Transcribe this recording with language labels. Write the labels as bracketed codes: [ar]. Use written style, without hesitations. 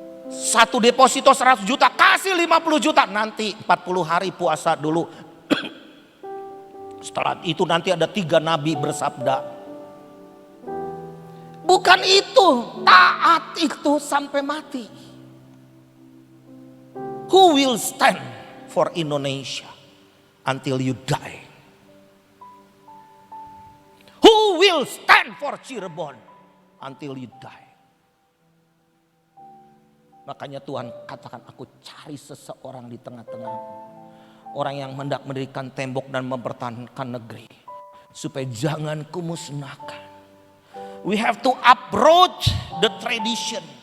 [id] Satu deposito 100 juta kasih 50 juta. Nanti 40 hari puasa dulu. Setelah itu nanti ada 3 nabi bersabda. Bukan itu, taat itu sampai mati. [en] Who will stand for Indonesia until you die? Who will stand for Cirebon until you die? [id] Makanya Tuhan katakan, aku cari seseorang di tengah-tengah. Orang yang hendak mendirikan tembok dan mempertahankan negeri. Supaya jangan kumusnahkan. [en] We have to approach the tradition.